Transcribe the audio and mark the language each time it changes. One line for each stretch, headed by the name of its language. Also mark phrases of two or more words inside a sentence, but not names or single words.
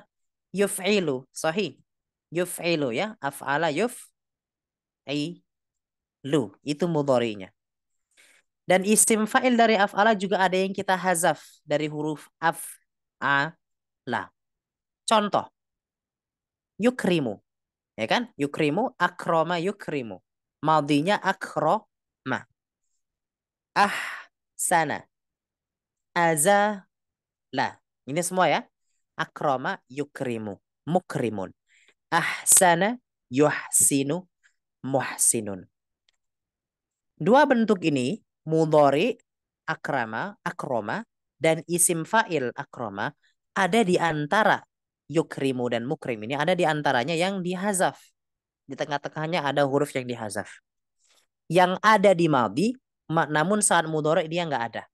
Arabic: يُفْعِلُ، صَحِيح. يُفْعِلُ يا، أَفْعَلَ يُفْعِلُ.
Indonesian: Itu mudhari'nya. Dan
Arabic: اسم فاعل
Indonesian: dari af'ala juga ada yang kita hazaf dari huruf af'ala. Contoh, yukrimu. Ya kan?
Arabic: يُكْرِمُ، أَكْرَمَ يُكْرِمُ. Madinya أَكْرَمَ. أَحْسَنَ. أَزَالَ.
Indonesian: Ini semua ya.
Arabic: أَكْرَمَ يُكْرِمُ. مُكْرِمٌ. أَحْسَنَ يُحْسِنُ. مُحْسِنٌ.
Indonesian: Dua bentuk ini, mudhari, akroma, dan
Arabic: اسم فاعل أَكْرَمَ,
Indonesian: ada di antara yukrimu dan mukrim ini, ada di antaranya yang dihazaf. Di tengah-tengahnya ada huruf yang dihazaf. Yang ada di madhi, namun saat mudhari dia nggak ada.